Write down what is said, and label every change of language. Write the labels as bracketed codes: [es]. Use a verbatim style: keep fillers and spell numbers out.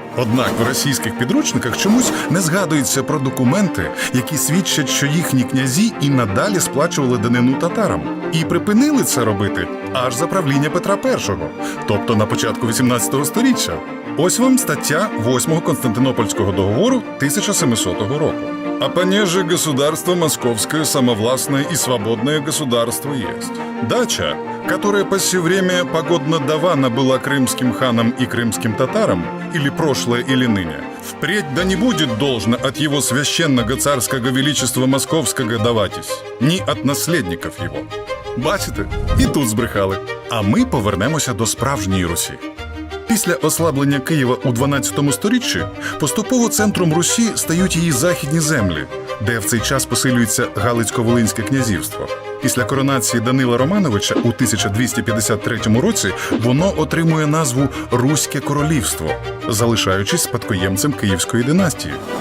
[uk] Однак в російських підручниках чомусь не згадується про документи, які свідчать, що їхні князі і надалі сплачували данину татарам. І припинили це робити аж за правління Петра І, тобто на початку вісімнадцятого сторіччя. Ось вам стаття восьмого Константинопольського договору тисяча сімсотого року. [ru] «А понеже государство московское самовластное и свободное государство есть. Дача, которая по сие время погодно давана была крымским ханам и крымским татарам, или прошлое, или ныне, впредь да не будет должно от его священного царского величества московского даватись, ни от наследников его». [uk] Бачите? І тут збрехали. А ми повернемося до справжньої Русі. Після ослаблення Києва у дванадцятому сторіччі поступово центром Русі стають її західні землі, де в цей час посилюється Галицько-Волинське князівство. Після коронації Данила Романовича у тисяча двісті п'ятдесят третьому році воно отримує назву «Руське королівство», залишаючись спадкоємцем Київської династії.